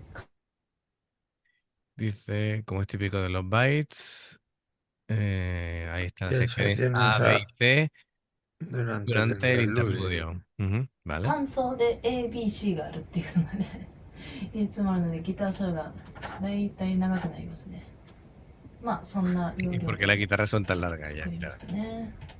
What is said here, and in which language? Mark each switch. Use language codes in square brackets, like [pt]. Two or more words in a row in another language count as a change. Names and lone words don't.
[es] Dice, como es típico de los bytes, ahí está la ¿Qué sección secciones A, B y C durante el durante el interludio? interludio. Ujú, ¿vale? [ja] 感想で ABC があるっていうのがね、いつもあるのでギターソロがだいたい長くなりますね。まあそんな要 [es] ¿Y [ja] 領 [es] por qué [ja] で [es] las guitarras son tan largas ya? [ja] 作りま [es] Claro. [ja] したね。